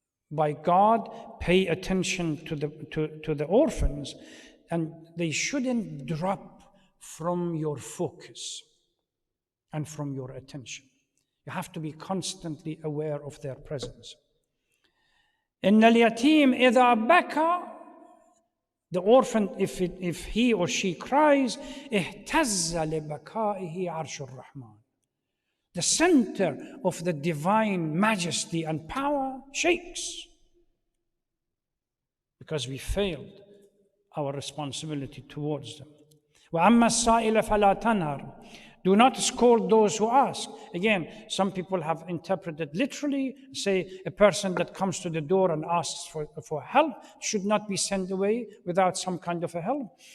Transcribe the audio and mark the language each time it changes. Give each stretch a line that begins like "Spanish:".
English: By God, pay attention to the orphans, and they shouldn't drop from your focus and from your attention. You have to be constantly aware of their presence.
Arabic: إن اليتيم إذا بكى,
English: the orphan, if he or she cries,
Arabic: اهتز لبكائه عرش الرحمن.
English: The center of the divine majesty and power shakes because we failed our responsibility towards them.
Arabic: وَأَمَّا السَّائِلَ فَلَا تَنْهَرْ.
English: Do not scold those who ask. Again, some people have interpreted literally, say a person that comes to the door and asks for help should not be sent away without some kind of a help.